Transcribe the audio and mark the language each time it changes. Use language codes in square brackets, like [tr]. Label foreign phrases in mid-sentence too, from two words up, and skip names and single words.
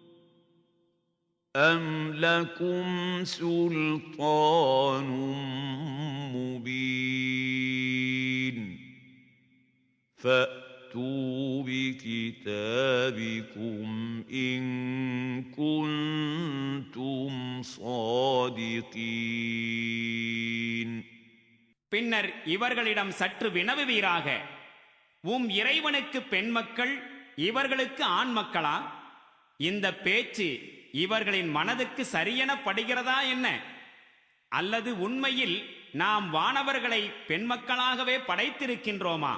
[ar] أم لكم سلطان مبين فأتوا بكتابكم إن كنتم صادقين. [ta] பின்னர் இவர்களிடம் சற்று வினவுவீராக, உம் இறைவனுக்கு பெண் மக்கள், இவர்களுக்கு ஆண் மக்களா? இந்த பேச்சு இவர்களின் மனதுக்கு சரியென படுகிறதா என்ன? அல்லது உண்மையில் நாம் வானவர்களை பெண் மக்களாகவே படைத்திருக்கின்றோமா?